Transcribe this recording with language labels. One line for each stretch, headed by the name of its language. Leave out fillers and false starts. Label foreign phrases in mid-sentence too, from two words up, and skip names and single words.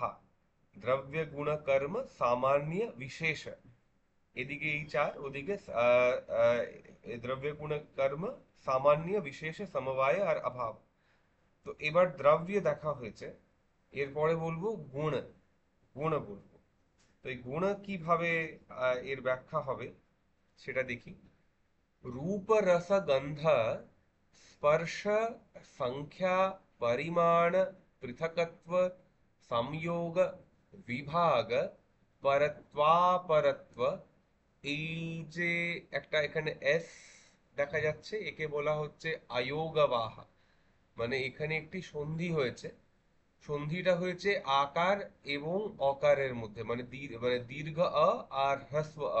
Bangla: দ্রব্য গুণ কর্ম সামান্য বিশেষ, এদিকে এই চার, ওদিকে দ্রব্য গুণ কর্ম সামান্য বিশেষ সমবায় আর অভাব। তো এবার দ্রব্য দেখা হয়েছে, এরপরে বলবো গুণ। গুণ বলবো। তো এই গুণ কিভাবে এর ব্যাখ্যা হবে সেটা দেখি।
Sanskrit: रूप रस गंध स्पर्श संख्या परिमाण पृथकत्व संयोग विभाग परत्वापरत्व,
Bangla: এই যে একটা এখানে এস দেখা যাচ্ছে, একে বলা হচ্ছে আয়োগবাহা। মানে এখানে একটি সন্ধি হয়েছে। সন্ধিটা হয়েছে আকার এবং অকারের মধ্যে, মানে দীর্ঘ অ আর হ্রস্ব অ।